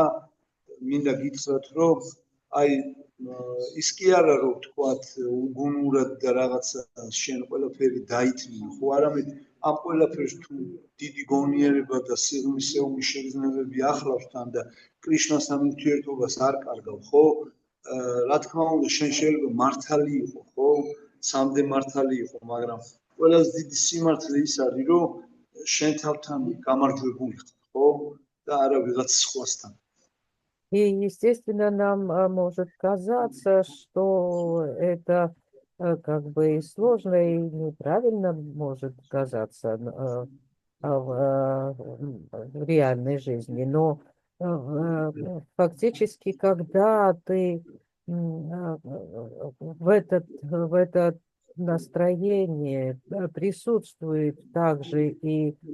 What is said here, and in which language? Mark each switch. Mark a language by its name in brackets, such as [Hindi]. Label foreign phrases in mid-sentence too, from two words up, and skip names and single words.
[Georgian] მინდა გითხრათ, რომ აი ის კი არა რომ თქვათ უგუნურად და რაღაცა შენ ყველაფერი დაითმი, ხო არამედ ამ ყველაფერს თუ დიდი გონიერება და სიღრმისეული შეგრძნებები ახლავს თან და კრიშნასთან ურთიერთობას არ კარგავ, ხო? რა თქმა უნდა, შენ შეიძლება მართალი იყო, ხო? სამდე მართალი იყო, მაგრამ ყველაზე დიდი სიმართლე ის არის, რომ შენ თავთან გამარჯვებული ხარ, ხო? და არა ვიღაც სხვასთან. [Russian] И, естественно, нам может казаться, что это как бы и сложно, и неправильно может казаться в реальной жизни. Но фактически, когда ты в это настроение присутствует также и